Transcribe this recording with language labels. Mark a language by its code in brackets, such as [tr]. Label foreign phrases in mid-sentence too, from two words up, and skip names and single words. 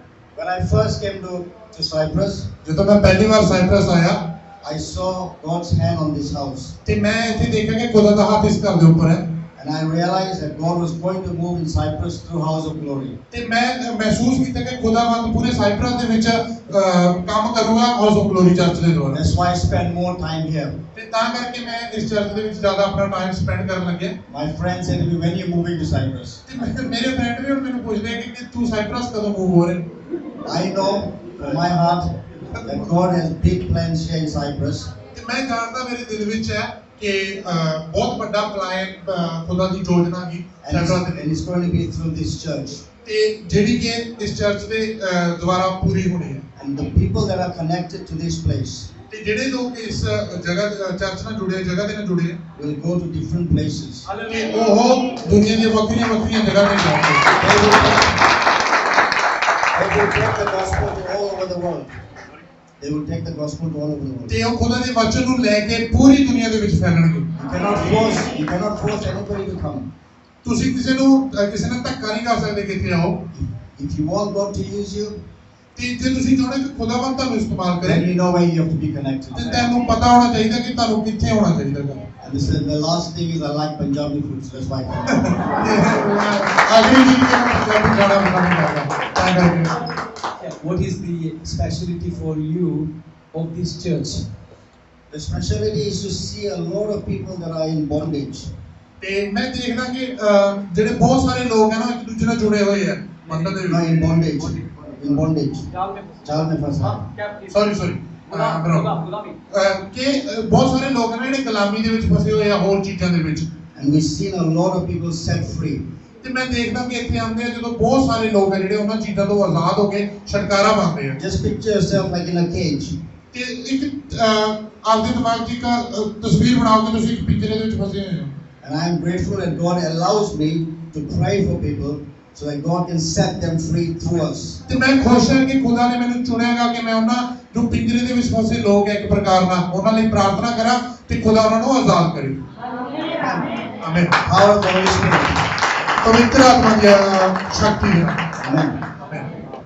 [en] When I first came to Cyprus, [pa] ਜਦੋਂ ਮੈਂ ਪਹਿਲੀ ਵਾਰ ਸਾਈਪਰਸ ਆਇਆ [en] I saw God's hand on this house. [pa] ਤੇ ਮੈਂ ਇੱਥੇ ਦੇਖਿਆ ਕਿ ਖੁਦਾ ਦਾ ਹੱਥ ਇਸ ਘਰ ਦੇ ਉੱਪਰ ਹੈ [en] And I realized that God was going to move in Cyprus through House of Glory. [pa] ਤੇ ਮੈਂ ਮਹਿਸੂਸ ਕੀਤਾ ਕਿ ਖੁਦਾਵੰਦ ਪੂਰੇ ਸਾਈਪਰਸ ਦੇ ਵਿੱਚ ਕੰਮ ਕਰੂਗਾ ਹਾਊਸ ਆਫ ਗਲੋਰੀ ਚਰਚ ਦੇ ਦੁਆਰਾ [en] That's why I spend more time here. [pa] ਤੇ ਤਾਂ ਕਰਕੇ ਮੈਂ ਇਸ ਚਰਚ ਦੇ ਵਿੱਚ ਜ਼ਿਆਦਾ ਆਪਣਾ [en] time spend [pa] ਕਰਨ ਲੱਗਿਆ [en] My friends said to me, when you're moving to Cyprus? [pa] ਤੇ ਮੇਰੇ ਫਰੈਂਡ ਵੀ ਹੁਣ ਮੈਨੂੰ ਪੁੱਛਦੇ ਆ ਕਿ ਤੂੰ ਸਾਈਪਰਸ ਕਦੋਂ ਮੂਵ ਹੋ ਰਿਹਾ [en] I know from my heart that God has big plans here in Cyprus. [pa] ਤੇ ਮੈਂ ਜਾਣਦਾ ਮੇਰੇ ਦਿਲ ਵਿੱਚ ਹੈ ਕਿ ਬਹੁਤ ਵੱਡਾ ਪਲਾਨ ਖੁਦਾ ਦੀ ਯੋਜਨਾ ਕੀ ਸਾਈਪਰਸ ਦੇ [en] And it's going to be through this church. [pa] ਤੇ ਜਿਹੜੀ ਕਿ ਇਸ ਚਰਚ ਦੇ ਦੁਆਰਾ ਪੂਰੀ ਹੋਣੀ ਹੈ [en] And the people that are connected to this place [pa] ਤੇ ਜਿਹੜੇ ਲੋਕ ਇਸ ਜਗ੍ਹਾ ਚਰਚ ਨਾਲ ਜੁੜੇ ਜਗ੍ਹਾ ਦੇ ਨਾਲ ਜੁੜੇ [en] will go to different places. [pa] ਕਿ ਉਹ ਦੁਨੀਆ ਦੀਆਂ ਵੱਖਰੀਆਂ ਜਗ੍ਹਾ ਤੇ ਜਾਣਗੇ [en] They will take the gospel to all over the world. They will take the gospel to all over the world. [pa] ਤੇ ਉਹ ਖੁਦਾ ਦੇ ਵਚਨ ਨੂੰ ਲੈ ਕੇ ਪੂਰੀ ਦੁਨੀਆ ਦੇ ਵਿੱਚ ਫੈਲਣਗੇ [en] You cannot force anybody to come. [pa] ਤੁਸੀਂ ਕਿਸੇ ਨਾਲ ਧੱਕਾ ਨਹੀਂ ਕਰ ਸਕਦੇ ਕਿ ਇੱਥੇ ਆਓ [en] If you want God to use you, [pa] ਤੇ ਜੇ ਤੁਸੀਂ ਚਾਹੁੰਦੇ ਕਿ ਖੁਦਾਵੰਦ ਤੁਹਾਨੂੰ ਇਸਤੇਮਾਲ ਕਰੇ [en] then you know where you have to be [pa] ਤੇ [en] connected. [pa] ਤੁਹਾਨੂੰ ਪਤਾ ਹੋਣਾ ਚਾਹੀਦਾ ਕਿ ਤੁਹਾਨੂੰ ਕਿੱਥੇ ਹੋਣਾ ਚਾਹੀਦਾ ਹੈ [en] And this is the last thing is I like Punjabi food, so that's why I come. [pa] ਅਗਲੀ ਚੀਜ਼ ਕਿ ਮੈਂ ਪੰਜਾਬੀ ਖਾਣਾ ਬਣਾਉਣਾ ਚਾਹੁੰਦਾ ਤਾਂ ਕਰਕੇ [en] What is the specialty for you of this church? The specialty is to see a lot of people that are in bondage. [pa] ਤੇ ਮੈਂ ਦੇਖਦਾ ਕਿ ਜਿਹੜੇ ਬਹੁਤ ਸਾਰੇ ਲੋਕ ਹਨ ਉਹ ਇੱਕ ਦੂਜੇ ਨਾਲ ਜੁੜੇ ਹੋਏ ਆ ਮੰਦਰ ਦੇ [en] No, [pa] ਵਿੱਚ [en] in bondage. In bondage. [hi] जाल में फँसा. [pa] ਸੌਰੀ ਕਿ ਬਹੁਤ ਸਾਰੇ ਲੋਕ ਨੇ ਜਿਹੜੇ ਗੁਲਾਮੀ ਦੇ ਵਿੱਚ ਫਸੇ ਹੋਏ ਆ ਹੋਰ ਚੀਜ਼ਾਂ ਦੇ ਵਿੱਚ [en] And we've seen a lot of people set free. [pa] ਤੇ ਮੈਂ ਦੇਖਦਾ ਕਿ ਇੱਥੇ ਆਉਂਦੇ ਆ ਜਦੋਂ ਬਹੁਤ ਸਾਰੇ ਲੋਕ ਆ ਜਿਹੜੇ ਉਹਨਾਂ ਚੀਜ਼ਾਂ ਤੋਂ ਆਜ਼ਾਦ ਹੋ ਕੇ ਛੁਟਕਾਰਾ ਪਾਉਂਦੇ ਆ [en] Just picture yourself like in a cage. [pa] ਤੇ ਇੱਕ ਆਪਦੇ ਦਿਮਾਗ 'ਚ ਇੱਕ ਤਸਵੀਰ ਬਣਾਓ ਕਿ ਤੁਸੀਂ ਇੱਕ ਪਿੰਜਰੇ ਦੇ ਵਿੱਚ ਫਸੇ ਹੋਏ ਹੋ [en] And I am grateful that God allows me to pray for people so that God can set them free through us. [pa] ਤੇ ਮੈਂ ਖੁਸ਼ ਹਾਂ ਕਿ ਖੁਦਾ ਨੇ ਮੈਨੂੰ ਚੁਣਿਆਗਾ ਕਿ ਮੈਂ ਉਹਨਾਂ ਜੋ ਪਿੰਜਰੇ ਦੇ ਵਿੱਚ ਫਸੇ ਲੋਕ ਹੈ ਇੱਕ ਪ੍ਰਕਾਰ ਨਾਲ ਉਹਨਾਂ ਲਈ ਪ੍ਰਾਰਥਨਾ ਕਰਾਂ ਤੇ ਖੁਦਾ ਉਹਨਾਂ ਨੂੰ ਆਜ਼ਾਦ ਕਰੇ ਆਮੀਨ [en] Power of the Holy Spirit. [pa] ਪਵਿੱਤਰ ਆਤਮਾ ਦੀ ਸ਼ਕਤੀ ਹੈ [en] Amen. [pa] ਆਮੀਨ